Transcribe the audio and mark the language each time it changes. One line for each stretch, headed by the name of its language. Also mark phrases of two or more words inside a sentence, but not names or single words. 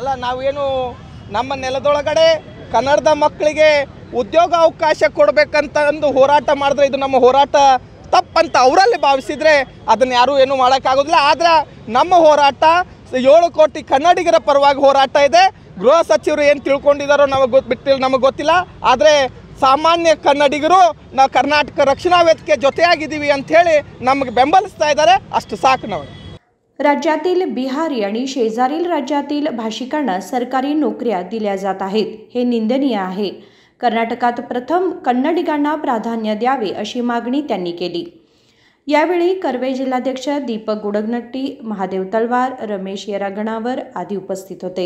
Kannada: ಅಲ್ಲ, ನಾವೇನು ನಮ್ಮ ನೆಲದೊಳಗಡೆ ಕನ್ನಡದ ಮಕ್ಕಳಿಗೆ ಉದ್ಯೋಗ ಅವಕಾಶ ಕೊಡಬೇಕಂತ ಒಂದು ಹೋರಾಟ ಮಾಡಿದ್ರೆ ಇದು ನಮ್ಮ ಹೋರಾಟ ತಪ್ಪಂತ ಅವರಲ್ಲಿ ಭಾವಿಸಿದರೆ ಅದನ್ನು ಯಾರೂ ಏನೂ ಮಾಡೋಕ್ಕಾಗೋದಿಲ್ಲ. ಆದರೆ ನಮ್ಮ ಹೋರಾಟ 7 ಕೋಟಿ ಕನ್ನಡಿಗರ ಪರವಾಗಿ ಹೋರಾಟ ಇದೆ. ಗೃಹ ಸಚಿವರು ಏನು ತಿಳ್ಕೊಂಡಿದ್ದಾರೋ ನಮಗೆ ಗೊತ್ತಿಲ್ಲ. ಆದರೆ ಸಾಮಾನ್ಯ ಕನ್ನಡಿಗರು ನಾವು ಕರ್ನಾಟಕ ರಕ್ಷಣಾ ವೇದಿಕೆ ಜೊತೆಯಾಗಿದ್ದೀವಿ ಅಂಥೇಳಿ ನಮಗೆ ಬೆಂಬಲಿಸ್ತಾ ಇದ್ದಾರೆ. अष्ट साक नव.
Marathi: राज्यातील बिहारी आणि शेजारील राज्यातील भाषिकांना सरकारी नोकऱ्या दिल्या जात आहेत हे निंदनीय आहे. कर्नाटकात प्रथम कन्नडिगांना प्राधान्य द्यावे अशी मागणी त्यांनी केली. यावेळी कर्वे जिल्हाध्यक्ष दीपक गुडगनट्टी, महादेव तलवार, रमेश येरागणावर आदी उपस्थित होते.